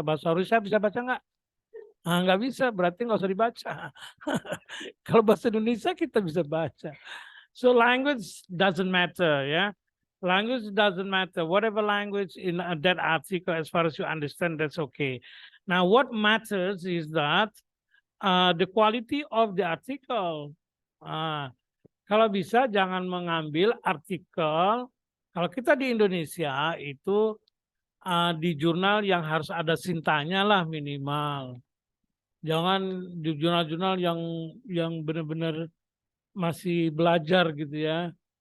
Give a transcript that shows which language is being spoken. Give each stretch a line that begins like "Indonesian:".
Indonesian: Bahasa Rusia bisa baca nggak? Ah, nggak bisa, berarti nggak usah dibaca. Kalau bahasa Indonesia kita bisa baca.
English: So language doesn't matter, ya. Language doesn't matter. Whatever language in that article, as far as you understand, that's okay. Now, what matters is that the quality of the article.
Indonesian: Kalau bisa jangan mengambil artikel. Kalau kita di Indonesia itu di jurnal yang harus ada sintanya lah minimal. Jangan di jurnal-jurnal yang benar-benar masih belajar gitu ya.